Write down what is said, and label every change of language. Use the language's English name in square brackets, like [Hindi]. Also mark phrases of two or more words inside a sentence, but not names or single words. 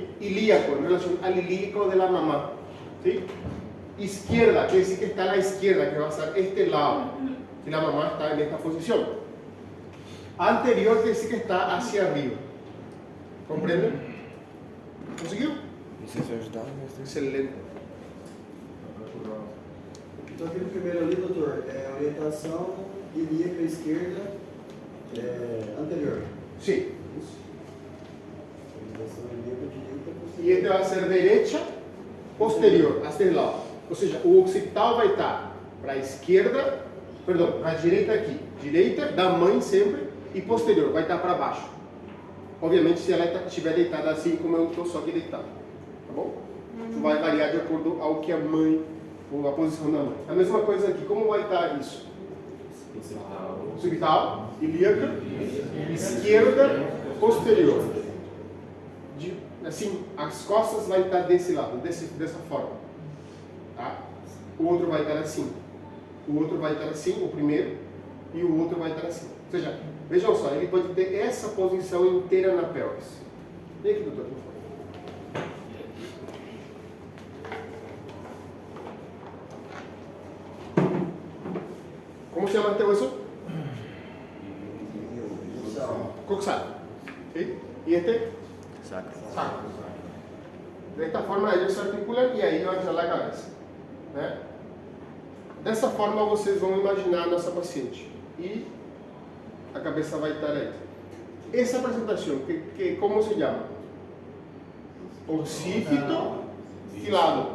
[Spanish] Ilíaco, en relación al ilíaco de la mamá. ¿Sí? Izquierda, quiere decir que está a la izquierda, que va a ser este lado, si la mamá está en esta posición. Anterior quiere decir que está hacia arriba. ¿Comprenden? ¿Consiguió? [Portuguese] Não sei se vai ajudar, mas Excelente. Então aquele primeiro ali, doutor, é orientação ilíaca esquerda anterior. [Spanish] Sí. [Portuguese] Isso. Orientação ilíaca direita [Spanish] Y posterior. este va a ser derecha, posterior, hacia el lado. O sea, [Portuguese] o occipital vai estar para a esquerda, perdão, para a direita aqui. Direita da mãe sempre, e posterior, vai estar para baixo. Obviamente, se ela estiver deitada assim como eu estou só aqui deitado. Tá bom? Isso vai variar de acordo ao que a mãe, ou a posição da mãe. A mesma coisa aqui, como vai estar isso? Occipital, ilíaca, esquerda, posterior. Assim, as costas vai estar desse lado, dessa forma. Tá? O outro vai estar assim. O outro vai estar assim, o primeiro, e o outro vai estar assim. Ou seja, vejam só, ele pode ter essa posição inteira na pelvis. Vem aqui, doutor, por favor. [Spanish] Como se llama este hueso? Coxal. ¿Sí? ¿Y este? sacro. Sacro. De esta forma ellos se articulam [Portuguese] e aí vai entrar a cabeça. Né? Dessa forma vocês vão imaginar a nossa paciente. E a cabeça vai estar aí. Essa apresentação, que como se chama? Occipito, que lado?